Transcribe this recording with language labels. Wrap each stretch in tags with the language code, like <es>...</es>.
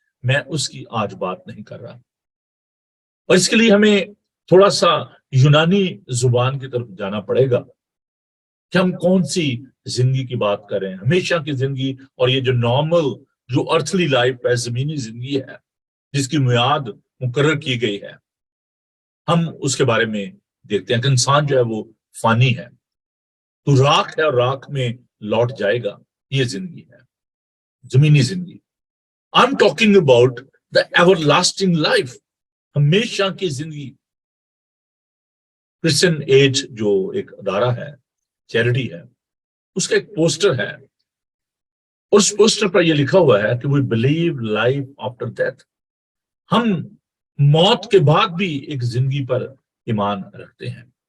<ur>میں اس کی آج بات نہیں کر رہا. اور اس کے لیے ہمیں تھوڑا سا یونانی زبان کی طرف جانا پڑے گا کہ ہم کون سی زندگی کی بات کریں, ہمیشہ کی زندگی اور یہ جو نارمل جو ارتھلی لائف ہے, زمینی زندگی ہے جس کی میعاد مقرر کی گئی ہے, ہم اس کے بارے میں دیکھتے ہیں کہ انسان جو ہے وہ فانی ہے, تو راکھ ہے اور راکھ میں لوٹ جائے گا. یہ زندگی ہے, زمینی زندگی.</ur> <en>I'm talking about the everlasting life,</en> <ur>ہمیشہ کی زندگی. کرسچن ایج جو ایک ادارہ ہے, چیریٹی ہے, اس کا ایک پوسٹر ہے. اس پوسٹر پر یہ لکھا ہوا ہے کہ</ur> <en>we believe life after death.</en> <ur>ہم موت کے بعد بھی ایک زندگی پر ایمان رکھتے ہیں.</ur>